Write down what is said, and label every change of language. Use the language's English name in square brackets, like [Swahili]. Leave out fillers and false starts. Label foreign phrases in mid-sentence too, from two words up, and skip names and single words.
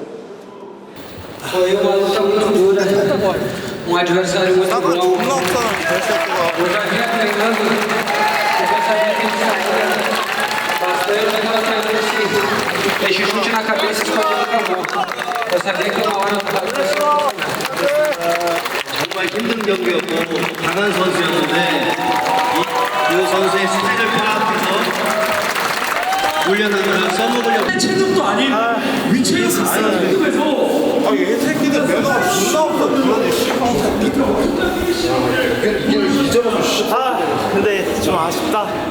[Portuguese] Foi uma luta muito dura, adversário muito bom. Eu já vinha treinando, porque eu sabia que ele saía bastante. Eu estava treinando esse chute na cabeça escondido com a mão. Eu sabia que uma hora do round ia funcionar. [Korean] 정말 힘든 경기였고 강한 선수였는데 이 선수의 스타일을 파악해서 훈련하면서 써먹으려고 체력도 아닌 위치에서 스타일에서 이 새끼들 매너가 존나 없어. 그러니 근데 좀 아쉽다.